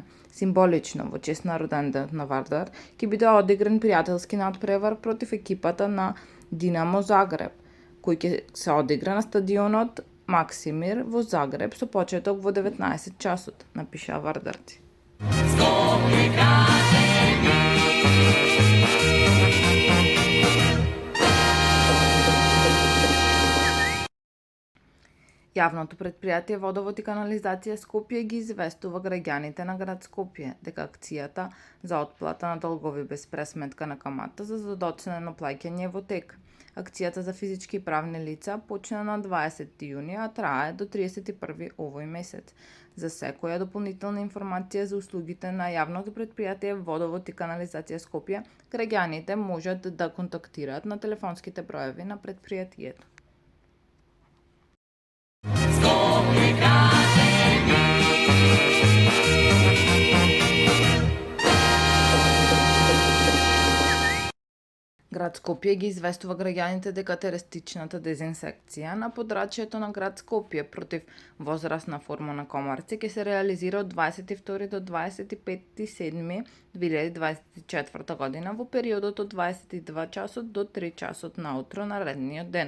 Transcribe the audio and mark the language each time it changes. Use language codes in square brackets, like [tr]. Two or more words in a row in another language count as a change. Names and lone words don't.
[mk] Символично, во чест на роденденот на Вардар, ќе биде одигран пријателски надпревар против екипата на Динамо Загреб, кој ќе се одигра на стадионот Максимир во Загреб со почеток во 19 часот, напиша вардарци. [sr] Skopje kaže mi. [mk] Јавното предпријатие Водовод и канализација Скопје ги известува граѓаните на град Скопје дека акцијата за отплата на долгови без пресметка на камата за задоцнено плаќање е во тек. Акцијата за физички и правни лица почна на 20 јуни, а трае до 31 овој месец. За секоја дополнителна информација за услугите на јавното предпријатие Водовод и канализација Скопје, граѓаните можат да контактираат на телефонските броеви на предпријатието. [sr] Skopje kaže mi. [mk] Град Скопје ги известува граѓаните дека терористичната дезинсекција на подрачјето на град Скопје против возрастна форма на комарци ќе се реализира од 22 до 25.7.2024 година во периодот од 22 часот до 3 часот наутро наредниот ден.